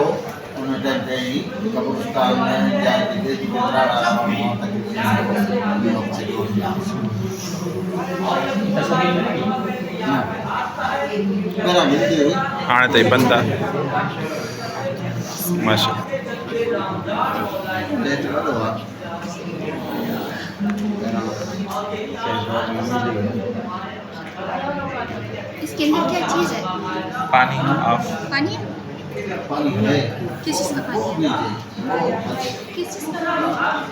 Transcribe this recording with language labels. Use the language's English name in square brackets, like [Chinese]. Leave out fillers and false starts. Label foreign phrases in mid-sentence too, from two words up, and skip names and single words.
[Sindhi] उन टाइम ते ई कब्रिस्तान में जा जेके पहिरां मिलंदी हुई, हाणे ताईं बंदि आहे माशा। लेट वॾो आहे। [Hindi] इसके अंदर क्या चीज़ है? पानी ऑफ पानी? पानी है किस चीज़ का पानी है? किस चीज़ का पानी?